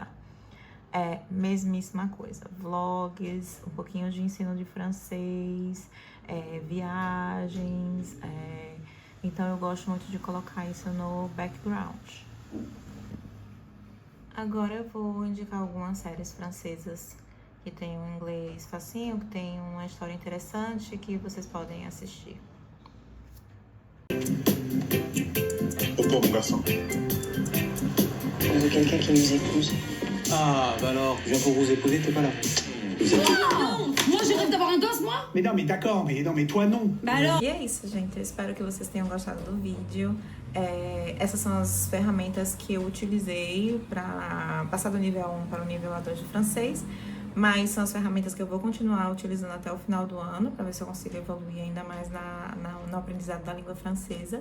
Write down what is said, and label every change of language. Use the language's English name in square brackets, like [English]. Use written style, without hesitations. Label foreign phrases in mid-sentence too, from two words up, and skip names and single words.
[Portuguese] Mesmíssima coisa, vlogs, um pouquinho de ensino de francês, viagens, então eu gosto muito de colocar isso no background. Agora eu vou indicar algumas séries francesas que tem um inglês facinho, que tem uma história interessante que vocês podem assistir. [French] Pourquoi, mon garçon? On veut quelqu'un qui nous épouse. Ah, bah alors, je viens pour vous épouser, t'es pas là. Vous êtes... Non, moi je rêve d'avoir un gosse, moi. Mais non, mais d'accord, mais toi non. Bah alors. [Portuguese] E é isso, gente. Eu espero que vocês tenham gostado do vídeo. Essas são as ferramentas que eu utilizei para passar do nível 1 para o nível A2 de francês. Mas são as ferramentas que eu vou continuar utilizando até o final do ano, para ver se eu consigo evoluir ainda mais no aprendizado da língua francesa.